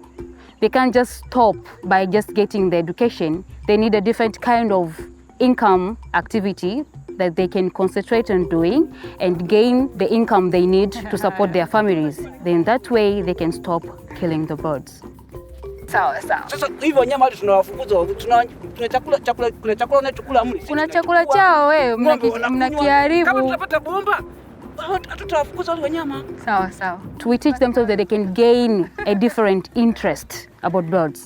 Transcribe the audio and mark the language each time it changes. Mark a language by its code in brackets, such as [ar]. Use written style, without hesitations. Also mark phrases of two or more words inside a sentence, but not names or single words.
[en] They can't just stop by just getting the education. They need a different kind of income activity that they can concentrate on doing and gain the income they need to support their families. Then that way they can stop killing the birds. [sw] Sawa sawa. Sasa hivyo wanyama wale tunawafukuza, kuna chakula unachokula mli. Kuna chakula chao wewe mnakiharibu. Kama tunapata bomba, hatutawafukuza wale wanyama. Sawa sawa. [en] We teach them so that they can gain a different interest about birds.